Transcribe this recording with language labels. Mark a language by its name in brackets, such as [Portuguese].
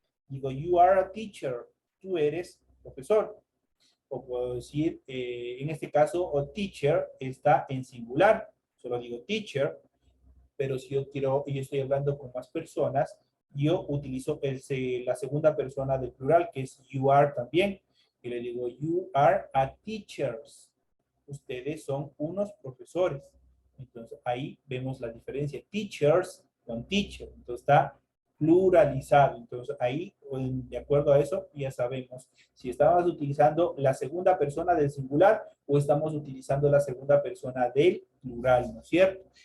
[Spanish] Digo, [English] you are a teacher. [Spanish] Tú eres profesor. O puedo decir, en este caso, o teacher está en singular. Solo digo teacher. Pero si yo estoy hablando con más personas, yo utilizo la segunda persona del plural, que es you are también. Y le digo, [English] you are a teachers. [Spanish] Ustedes son unos profesores. Entonces, ahí vemos la diferencia. Teachers con teacher. Entonces, está pluralizado. Entonces, ahí, de acuerdo a eso, ya sabemos si estamos utilizando la segunda persona del singular o estamos utilizando la segunda persona del plural, ¿no es cierto?